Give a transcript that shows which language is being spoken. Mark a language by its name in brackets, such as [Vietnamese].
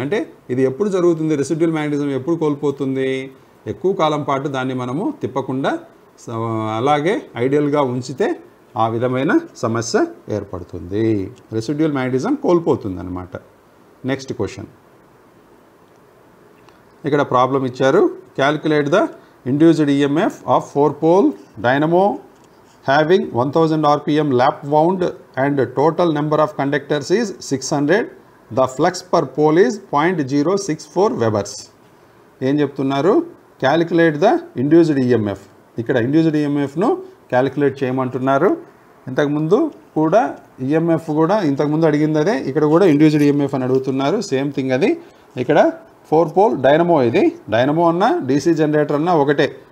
[Telugu] అంటే ఇది ఎప్పుడు జరుగుతుంది, రెసిడ్యుయల్ మ్యాగ్నెటిజం ఎప్పుడు కోల్పోతుంది, ఎక్కువ కాలం పాటు దాన్ని మనము తిప్పకుండా అలాగే ఐడియల్గా ఉంచితే ఆ విధమైన సమస్య ఏర్పడుతుంది, రెసిడ్యుయల్ మ్యాగ్నెటిజం కోల్పోతుంది అన్నమాట. నెక్స్ట్ క్వశ్చన్, ఇక్కడ ప్రాబ్లం ఇచ్చారు. [English] Calculate the induced EMF of 4-pole dynamo having 1000 rpm lap wound and total number of conductors is 600. The flux per pole is 0.064 webers. [Telugu] ఏం చెప్తున్నారు, [English] Calculate the induced EMF. [Telugu] ఇక్కడ induced ఈఎంఎఫ్ను calculate చేయమంటున్నారు. ఇంతకుముందు కూడా EMF కూడా ఇంతకుముందు అడిగింది అదే, ఇక్కడ కూడా ఇండ్యూస్డ్ ఈఎంఎఫ్ అని అడుగుతున్నారు. సేమ్ థింగ్ అది. ఇక్కడ 4-pole డైనమో, ఇది డైనమో అన్న డీసీ జనరేటర్ అన్న ఒకటే.